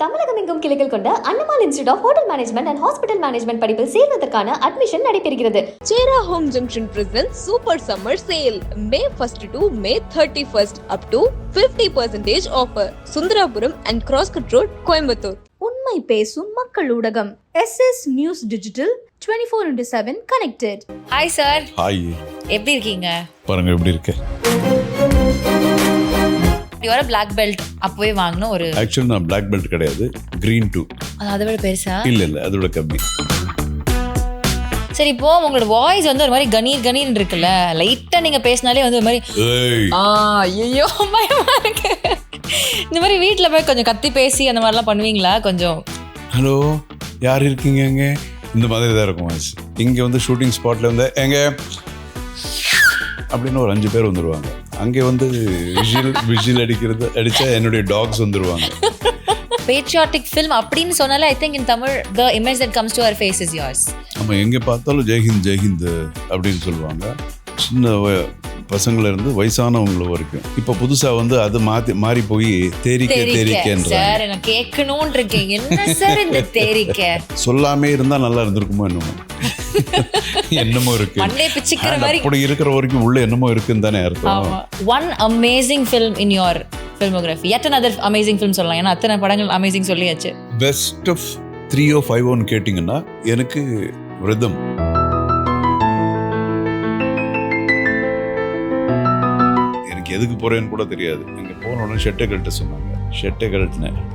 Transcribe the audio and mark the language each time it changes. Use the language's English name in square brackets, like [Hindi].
[Tamil] உலகெங்கும் கிளைகள் கொண்ட அண்ணமால் institute of hotel management and hospital management படிப்பில் சேர்வதற்கான அட்மிஷன் நடைபெறுகிறது. [English] Chera Home Junction presents Super Summer Sale May 1st to May 31st up to 50% offer. Sundarapuram and Crosscut Road, Coimbatore. [Tamil] உண்மை பேசும் மக்கள் ஊடகம் SS News Digital 24/7 connected. Hi sir. Hi. எப்படி இருக்கீங்க? பாருங்க எப்படி இருக்கு. யுவர் பிளாக் பெல்ட் அப்பவே வாங்கின ஒரு ஆக்சுவலி நான் பிளாக் பெல்ட் கிடையாது, கிரீன் 2. அதை விட பெருசா? இல்ல அதோட கம்மி. சரி, இப்போ உங்களோட வாய்ஸ் வந்து ஒரு மாதிரி கணீர் இருக்குல்ல, லைட்டா நீங்க பேசினாலே வந்து ஒரு மாதிரி ஐயோ பயமா இருக்கு. இந்த மாதிரி வீட்டில் போய் கொஞ்சம் கத்தி பேசி அந்த மாதிரிலாம் பண்ணுவீங்களா? கொஞ்சம் ஹலோ யார் இருக்கீங்க அங்கே, இந்த மாதிரி தான் இருக்கும் வாய்ஸ். இங்கே வந்து ஷூட்டிங் ஸ்பாட்டில் வந்து எங்க அப்படின்னு ஒரு 5 பேர் வந்துடுவாங்க. அங்கே வந்து விசில் அடித்தா என்னுடைய டாக்ஸ் வந்துடுவாங்க. [English] patriotic film [Tamil] அப்படின்னு சொன்னாலே [English] I think in Tamil the image that comes to our face is yours. [Tamil] ஆமாம், எங்கே பார்த்தாலும் ஜெய்ஹிந்த் அப்படின்னு சொல்லுவாங்க. சின்ன பசங்கள இருந்து வயசானவங்கள வரைக்கும். இப்போ புதுசா வந்து அது மாறி போய் தேரிக்கேன்றாங்க. சார் நான் கேட்கணும்னு இருக்கேன், என்ன சார் இந்த தேரிக்க சொல்லாமே இருந்தா நல்லா இருந்திருக்குமோ என்னமோ இருக்கு. மண்டே பிச்சிக்கிற மாதிரி அப்படி இருக்கிற வரைக்கும் உள்ள என்னமோ இருக்குன்னு தானே அர்த்தம். [English] One amazing film in your filmography. Yet another amazing film [Tamil] சொல்லலாம், ஏன்னா அத்தனை படங்கள் அமேசிங் சொல்லியாச்சு. பெஸ்ட் ஆஃப் 3 or 5 கேட்டிங்கன்னா எனக்கு ரிதம். எதுக்கு போறேன்னு கூட தெரியாது. இங்கே போன உடனே ஷெட்டை கழட்ட சொன்னாங்க. ஷெட்டை கழட்டினேன்.